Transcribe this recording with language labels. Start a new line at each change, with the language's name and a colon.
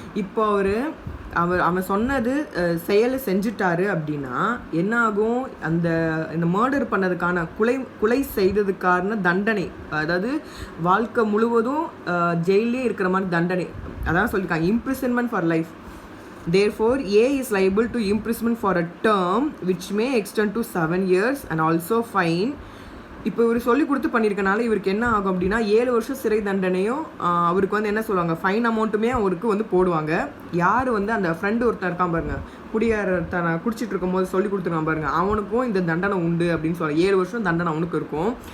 Tamil: இப்போ அவன் சொன்னது செயலை செஞ்சுட்டாரு அப்படின்னா என்ன ஆகும், இந்த மர்டர் பண்ணதுக்கான கொலை செய்ததுக்கான தண்டனை, அதாவது வாழ்க்கை முழுவதும் ஜெயிலே இருக்கிற மாதிரி தண்டனை, அதான் சொல்லியிருக்காங்க,
English: Imprisonment for life. Therefore, A is liable to imprisonment for a term which may extend to 7 years and also fine.
Tamil: இப்போ இவர் சொல்லி கொடுத்து பண்ணியிருக்கனால இவருக்கு என்ன ஆகும் அப்படின்னா 7 வருஷம் சிறை தண்டனையும் அவருக்கு வந்து என்ன சொல்லுவாங்க, ஃபைன் அமௌண்ட்டுமே அவருக்கு வந்து போடுவாங்க. யார் வந்து அந்த ஃப்ரெண்டு ஒருத்தர் இருக்கான் பாருங்க, குடிச்சிட்டு இருக்கும் போது சொல்லி கொடுத்துருக்கான் பாருங்க, அவனுக்கும் இந்த தண்டனை உண்டு அப்படின்னு சொல்ல 7 வருஷம் தண்டனை அவனுக்கு இருக்கும்.